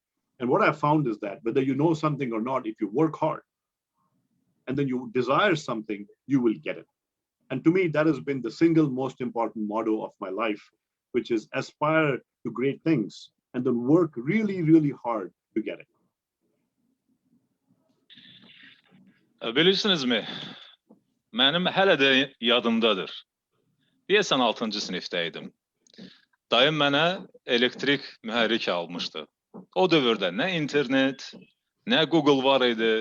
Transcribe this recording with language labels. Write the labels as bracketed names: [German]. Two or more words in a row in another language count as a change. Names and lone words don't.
[English] And what I found is that whether you know something or not, if you work hard and then you desire something, you will get it. And to me, that has been the single most important motto of my life, which is aspire to great things and then work really, really hard to get it. [Azerbaijani] Bilirsinizmi, mənim hələ də yadımdadır. Deyəsən 6-cı sinifdəydim. Dayım mənə elektrik mühərrik almışdı. O dövrdə nə internet, nə Google var idi.